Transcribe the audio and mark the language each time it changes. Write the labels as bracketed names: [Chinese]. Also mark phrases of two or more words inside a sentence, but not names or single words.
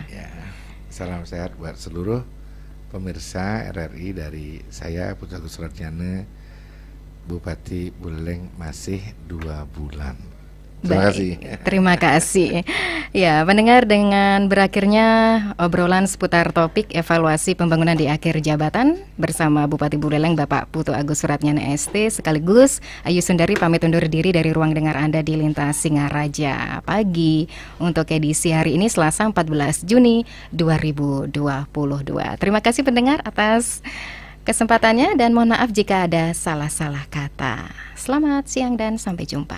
[Indonesian] Ya, salam sehat buat seluruh pemirsa RRI dari saya Putu Agus Suratnyane, Bupati Buleleng masih 2 bulan. Terima kasih. Terima kasih. Ya, mendengar dengan berakhirnya obrolan seputar topik evaluasi pembangunan di akhir jabatan bersama Bupati Buleleng Bapak Putu Agus Suratnyane ST, sekaligus Ayu Sundari pamit undur diri dari ruang dengar Anda di Lintas Singaraja pagi untuk edisi hari ini Selasa 14 Juni 2022. Terima kasih pendengar atas kesempatannya dan mohon maaf jika ada salah-salah kata. Selamat siang dan sampai jumpa.